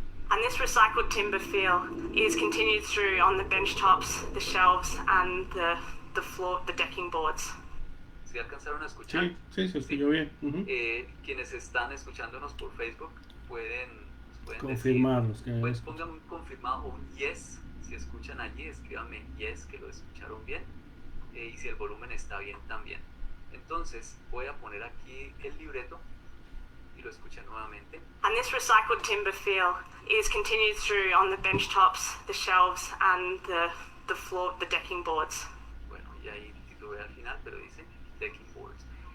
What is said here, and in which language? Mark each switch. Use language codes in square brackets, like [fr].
[en] And this recycled timber feel is continued through on the bench tops, the shelves, and the floor, the decking boards. [es] ¿Sí alcanzaron a escuchar? Sí, sí, se escuchó bien. Quienes están escuchándonos por Facebook pueden confirmarlos. Decir, pues pongan un confirmado o un yes. Si escuchan allí, escríbanme yes, que lo escucharon bien. Y si el volumen está bien también. Entonces, voy a poner aquí el libreto y lo escuchan nuevamente. [en] And this recycled timber feel is continued through on the bench tops, the shelves, and the floor, the decking boards. [es] Bueno, y ahí titulé al final, pero dice decking boards.